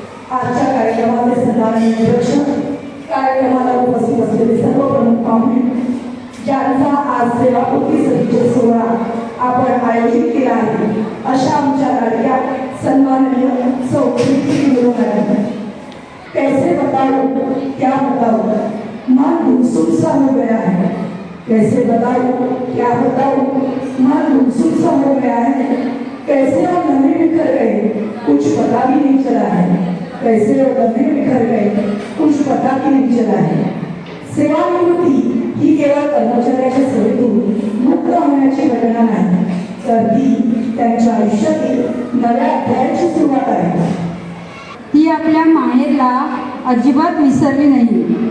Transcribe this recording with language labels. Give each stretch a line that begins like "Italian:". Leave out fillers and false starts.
Marathi: आजच्या कार्यक्रमाचे सन्माननीय अध्यक्ष, कार्यक्रमाला उपस्थित असलेले सर्व प्रमुख पाहुणे, ज्यांचा आज सेवापूर्ती सदीचे सोहळा आपण आयोजित केला आहे, अशा आमच्या लाडक्या सन्माननीय सौख्य मॅडम.
Hindi: कैसे बताओ क्या बताओ, मन गुमसुम सा हो गया है. कैसे बताओ क्या बताओ, मन गुमसुम सा हो गया है. कैसे वो लम्हे बिखर गए, कुछ पता भी नहीं चला है. कैसे वो लम्हे बिखर गए, कुछ पता भी नहीं चला है.
Marathi: सेवानिवृत्ती ही केवळ कर्मचाऱ्याच्या सेवेतून मुक्त होण्याची घटना नाही, तर ती त्यांच्या आयुष्यातील नव्या अध्यायाची सुरुवात आहे. ती आपल्या माहेरला अजिबात विसरली नाही.